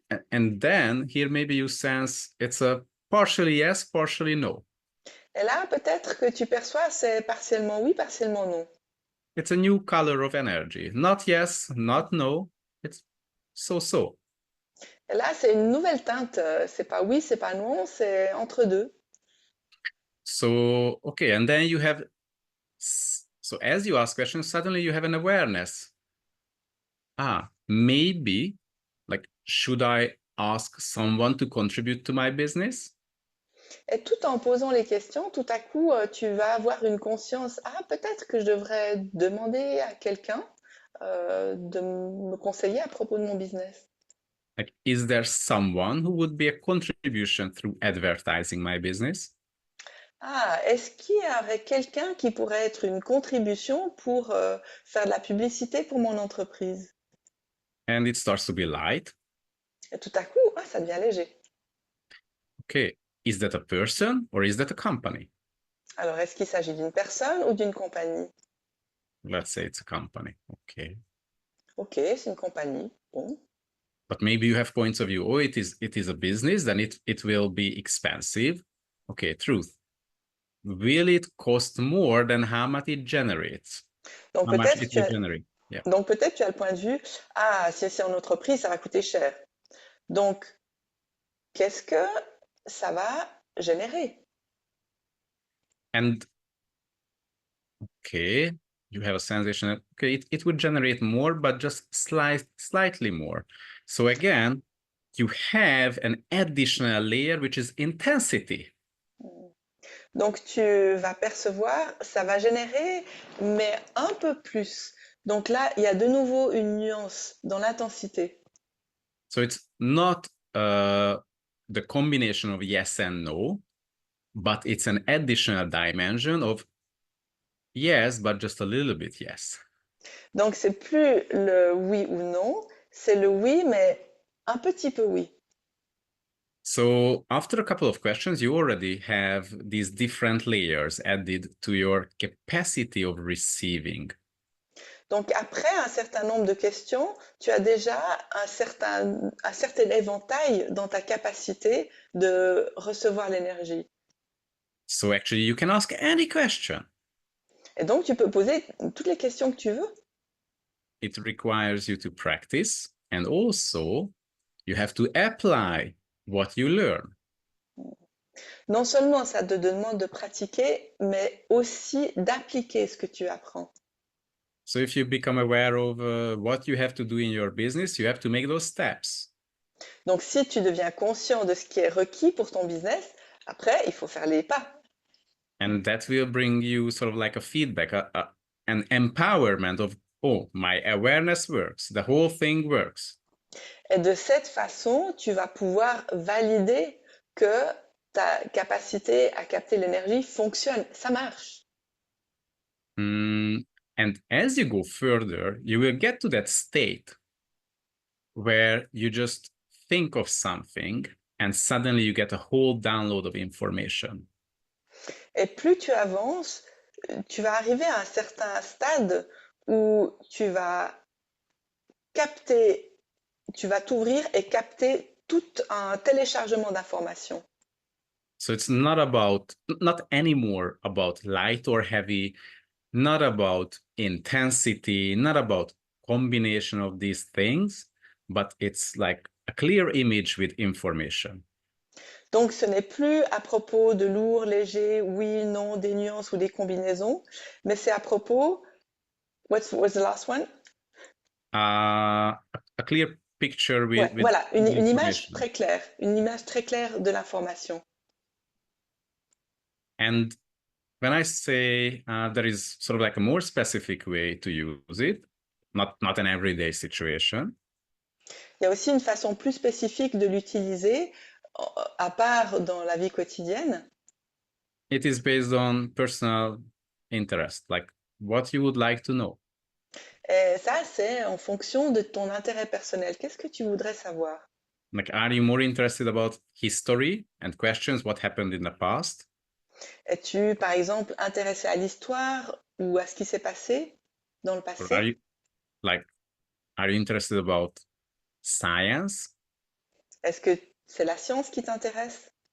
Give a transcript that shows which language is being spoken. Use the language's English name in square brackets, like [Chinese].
[English] And then here maybe you sense it's a partially yes, partially no. [French] Et là, peut-être que tu perçois c'est partiellement oui, partiellement non. [English] It's a new color of energy. Not yes, not no. It's so. [French] Et là, c'est une nouvelle teinte. C'est pas oui, c'est pas non, c'est entre deux. [English] So, okay, and then you have, so as you ask questions, suddenly you have an awareness. Maybe, like, should I ask someone to contribute to my business? [French] Et tout en posant les questions, tout à coup, tu vas avoir une conscience. Ah, peut-être que je devrais demander à quelqu'un de me conseiller à propos de mon business. [English] Like, is there someone who would be a contribution through advertising my business? [French] Ah, est-ce qu'il y aurait quelqu'un qui pourrait être une contribution pour faire de la publicité pour mon entreprise? [English] And it starts to be light. [French] Et tout à coup, ah, ça devient léger. [English] Okay, is that a person or is that a company? [French] Alors, est-ce qu'il s'agit d'une personne ou d'une compagnie? [English] Let's say it's a company. Okay. [French] Ok, c'est une compagnie. Bon. [English] But maybe you have points of view. Oh, it is a business, then it will be expensive. Okay, truth. Will it cost more than how much it generates? [French] Donc [English] How much [French] peut-être [English] it [French] tu [English] will [French] as, [English] generate? Yeah. [French] donc peut-être tu as le point de vue, ah, si c'est en entreprise, ça va coûter cher. Donc, qu'est-ce que ça va générer? [English] And okay, you have a sensation that, okay, it would generate more, but just slightly more. So again, you have an additional layer, which is intensity. [French] Donc tu vas percevoir, ça va générer, mais un peu plus. Donc là, il y a de nouveau une nuance dans l'intensité. [English] So it's not the combination of yes and no, but it's an additional dimension of yes, but just a little bit yes. [French] Donc c'est plus le oui ou non, c'est le oui, mais un petit peu oui. [English] So after a couple of questions, you already have these different layers added to your capacity of receiving. [French] Donc après un certain nombre de questions, tu as déjà un certain éventail dans ta capacité de recevoir l'énergie. [English] So actually, you can ask any question. [French] Et donc tu peux poser toutes les questions que tu veux. [English] It requires you to practice, and also you have to apply what you learn. [French] Non seulement ça te demande de pratiquer, mais aussi d'appliquer ce que tu apprends. [English] So if you become aware of what you have to do in your business, you have to make those steps. [French] Donc si tu deviens conscient de ce qui est requis pour ton business, après, il faut faire les pas. [English] And that will bring you sort of like a feedback, an empowerment of, oh, my awareness works. The whole thing works. [French] Et de cette façon, tu vas pouvoir valider que ta capacité à capter l'énergie fonctionne, ça marche. [English] And as you go further, you will get to that state where you just think of something and suddenly you get a whole download of information. [French] Et plus tu avances, tu vas arriver à un certain stade où tu vas capter, tu vas t'ouvrir et capter tout un téléchargement d'informations. [English] So it's not anymore about light or heavy, not about intensity, not about combination of these things, but it's like a clear image with information. [French] Donc ce n'est plus à propos de lourd, léger, oui, non, des nuances ou des combinaisons, mais c'est à propos, [English] what's the last one? A clear picture [French] Ouais, [English] with [French] voilà, une image [English] information. [French] très claire, une image très claire de l'information. [English] And when I say there is sort of like a more specific way to use it, not an everyday situation. [French] Il y a aussi une façon plus spécifique de l'utiliser, à part dans la vie quotidienne. [English] It is based on personal interest, like what you would like to know. [French] Et ça, c'est en fonction de ton intérêt personnel. Qu'est-ce que tu voudrais savoir? [English] Like, are you more interested about history and questions what happened in the past? [French] Es-tu, par exemple, intéressé à l'histoire ou à ce qui s'est passé dans le [English] Or are [French] passé? [English] you like, are you interested about science? [French] Est-ce que c'est la science qui t'intéresse?